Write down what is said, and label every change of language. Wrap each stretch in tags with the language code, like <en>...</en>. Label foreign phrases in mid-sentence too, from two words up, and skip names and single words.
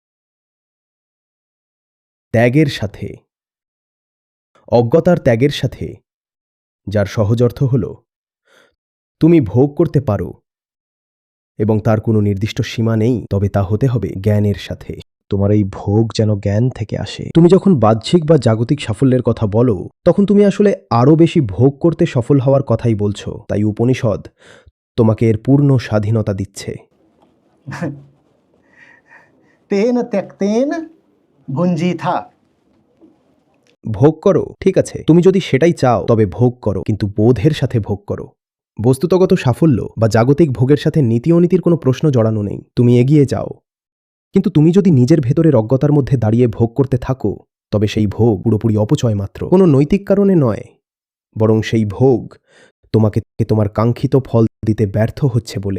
<bn>ত্যাগের সাথে, অজ্ঞতার ত্যাগের সাথে, যার সহজ অর্থ হল তুমি ভোগ করতে পারো এবং তার কোনো নির্দিষ্ট সীমা নেই, তবে তা হতে হবে জ্ঞানের সাথে। তোমার এই ভোগ যেন জ্ঞান থেকে আসে। তুমি যখন বাহ্যিক বা জাগতিক সাফল্যের কথা বলো, তখন তুমি আসলে আরও বেশি ভোগ করতে সফল হওয়ার কথাই বলছো। তাই উপনিষদ তোমাকে এর পূর্ণ স্বাধীনতা দিচ্ছে।</bn> <sa>तेन त्यक्तेन भुञ्जीथा।</sa> <bn>ভোগ করো, ঠিক আছে, তুমি যদি সেটাই চাও তবে ভোগ করো, কিন্তু বোধের সাথে ভোগ করো। বস্তুতগত সাফল্য বা জাগতিক ভোগের সাথে নীতি অনীতির কোনো প্রশ্ন জড়ানো নেই। তুমি এগিয়ে যাও, কিন্তু তুমি যদি নিজের ভেতরের অজ্ঞতার মধ্যে দাঁড়িয়ে ভোগ করতে থাকো, তবে সেই ভোগ পুরোপুরি অপচয় মাত্র, কোনো নৈতিক কারণে নয়, বরং সেই ভোগ তোমাকে তোমার কাঙ্ক্ষিত ফল দিতে ব্যর্থ হচ্ছে বলে।</bn>